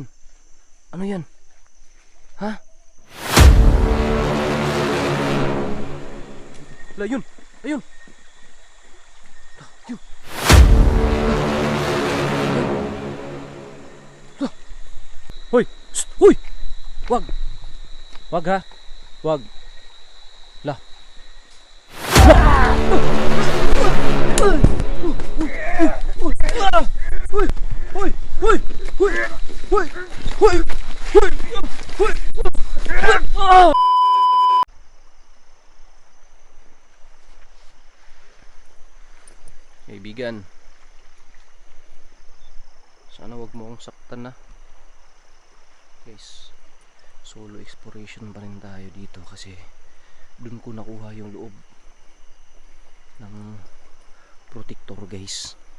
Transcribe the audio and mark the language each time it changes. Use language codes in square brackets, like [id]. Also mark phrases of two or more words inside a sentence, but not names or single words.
[tl] Ano yan? Ha? Wala, yun! Ayun! Yun! Hoy! Shh! Hoy! Wag! Wag ha! Wag! La! Hoy! Hoy! Hoy! Hoy! Hoy! Hoy! Hoy! Hoy! Ah! Kaibigan, sana wag mo akong saktan na. Guys, [en] solo exploration [tl] pa rin tayo dito kasi dun ko nakuha yung loob ng protector, guys.